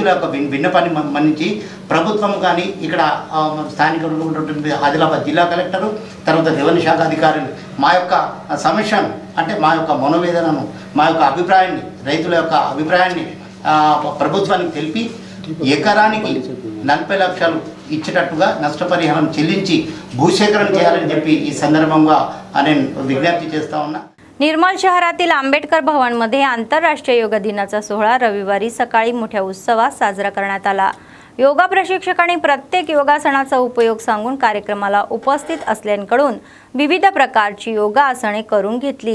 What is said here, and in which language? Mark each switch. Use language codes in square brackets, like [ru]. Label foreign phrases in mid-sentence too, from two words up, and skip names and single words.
[te] యొక్క విన్నపాన్ని మన్నించి ప్రభుత్వం కానీ ఇక్కడ స్థానికంగా ఉన్నటువంటి ఆదిలాబాద్ జిల్లా కలెక్టరు, తర్వాత రెవెన్యూ శాఖ అధికారులు మా యొక్క సమస్యను అంటే మా యొక్క మనోవేదనను, మా యొక్క అభిప్రాయాన్ని, రైతుల యొక్క అభిప్రాయాన్ని ప్రభుత్వానికి తెలిపి ఎకరానికి 40 లక్షలు ఇచ్చేటట్టుగా నష్టపరిహారం చెల్లించి భూసేకరణ చేయాలని చెప్పి ఈ సందర్భంగా నేను विज्ञप्ती చేస్తా ఉన్నా. [mr] निर्मल शहरातील आंबेडकर भवनमध्ये आंतरराष्ट्रीय योग दिनाचा सोहळा रविवारी सकाळी मोठ्या उत्सवात साजरा करण्यात आला. योगा प्रशिक्षकांनी प्रत्येक योगासनाचा उपयोग सांगून कार्यक्रमाला उपस्थित असलेल्यांकडून विविध प्रकारची योगासने करून घेतली.